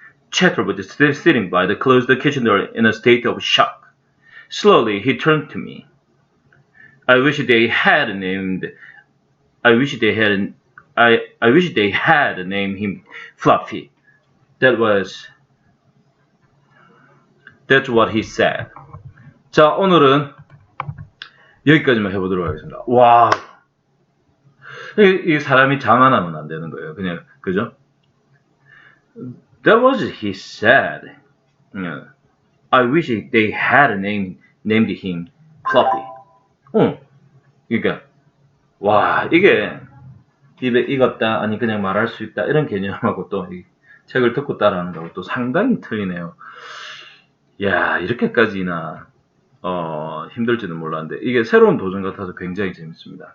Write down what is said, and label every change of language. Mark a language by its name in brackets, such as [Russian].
[English] Chatter was still sitting by the closed kitchen door in a state of shock. Slowly, he turned to me. I wish they had named him Fluffy. That's what he said. [Korean] 자, 오늘은 여기까지만 해보도록 하겠습니다. 와, 이 사람이 자만하면 안 되는 거예요. 그냥, 그죠? [English] That was he said. I wish they had named him Fluffy. [Korean] 그러니까 와, 이게 입에 익었다, 아니 그냥 말할 수 있다, 이런 개념하고 또 이 책을 듣고 따라하는 거하고 또 상당히 틀리네요. 야, 이렇게까지나 힘들지는 몰랐는데 이게 새로운 도전 같아서 굉장히 재밌습니다.